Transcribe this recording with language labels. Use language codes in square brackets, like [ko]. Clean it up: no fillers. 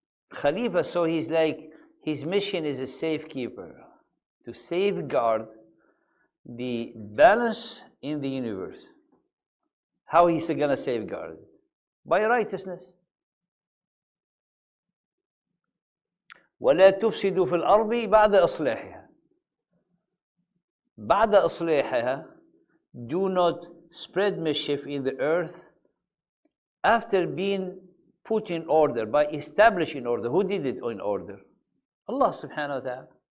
[en] Khalifa, so he's like, his mission is a safekeeper, to safeguard the balance in the universe. How is he going to safeguard it? By righteousness. [ar] ولا تفسدوا في الأرض بعد إصلاحها. بعد إصلاحها, [en] do not spread mischief in the earth after being put in order, by establishing order. Who did it in order? Allah subhanahu wa ta'ala.